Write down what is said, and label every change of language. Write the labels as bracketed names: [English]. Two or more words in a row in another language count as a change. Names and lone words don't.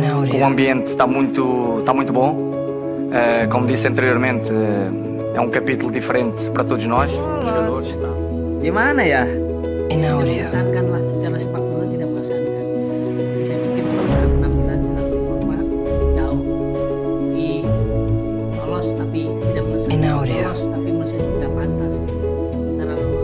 [Portuguese] o ambiente está muito bom. Como disse anteriormente, é capítulo diferente para todos nós, jogadores. [Indonesian] Gimana ya? Tidak mengesankanlah secara sepak bola, tidak mengesankan. Jadi saya pikir kalau secara penampilan, secara performa jauh. Jadi lolos tapi tidak mengesankan. Lolos tapi masih tidak pantas. Cara lolos.